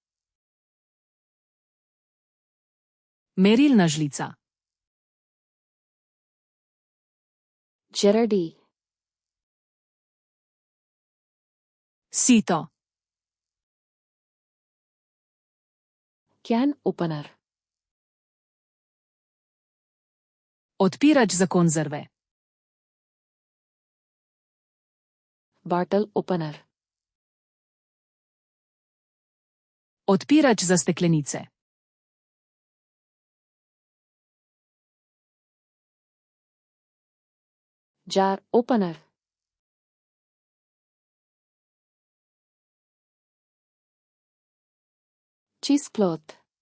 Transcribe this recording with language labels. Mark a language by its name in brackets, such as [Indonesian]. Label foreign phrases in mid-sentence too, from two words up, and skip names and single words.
[Slovenian] Merilna žlica. [Kannada] ಜರಡಿ. [Slovenian] Sito. [English] can opener. [Slovenian] Odpirač za konzerve. [English] bottle opener. [Slovenian] Odpirač za steklenice. [English] Jar opener. Cheesecloth.